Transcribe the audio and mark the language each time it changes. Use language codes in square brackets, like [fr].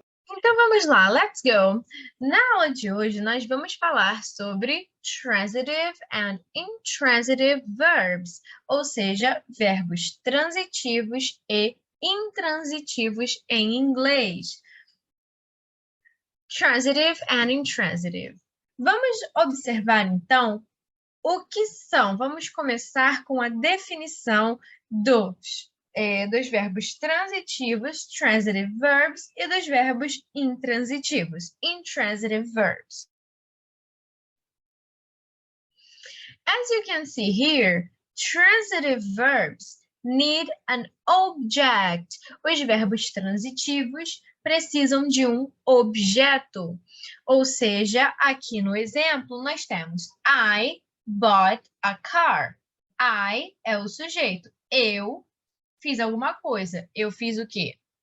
[pt] Então vamos lá, [en] let's go! [pt] Na aula de hoje nós vamos falar sobre [en] transitive and intransitive verbs, [pt] ou seja, verbos transitivos e intransitivos em inglês. [en] Transitive and intransitive. [pt] Vamos observar então o que são. Vamos começar com a definição dos verbos transitivos, transitive verbs, e dos verbos intransitivos, intransitive verbs. [en] As you can see here, transitive verbs need an object. [pt] Os verbos transitivos precisam de um objeto. Ou seja, aqui no exemplo, nós temos [en] I bought a car. [pt] I é o sujeito. Eu fiz alguma coisa. Eu fiz o quê?